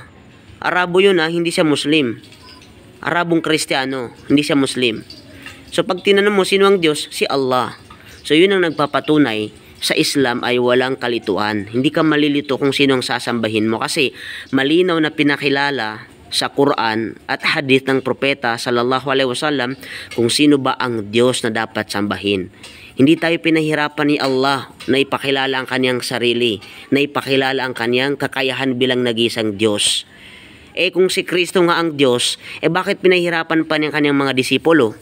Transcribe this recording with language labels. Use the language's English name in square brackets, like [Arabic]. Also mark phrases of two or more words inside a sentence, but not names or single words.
[Filipino] Arabo yun hindi siya Muslim. Arabong Kristiyano, hindi siya Muslim. So pag tinanong mo sino ang Diyos, si Allah. So yun ang nagpapatunay sa Islam ay walang kalituan. Hindi ka malilito kung sino ang sasambahin mo kasi malinaw na pinakilala sa Quran at hadith ng propeta [Arabic] صلى الله عليه وسلم [Filipino] kung sino ba ang Diyos na dapat sambahin. Hindi tayo pinahirapan ni Allah na ipakilala ang kanyang sarili, na ipakilala ang kanyang kakayahan bilang nag-iisang Diyos. Kung si Kristo nga ang Diyos, bakit pinahirapan pa ng kanyang mga disipulo?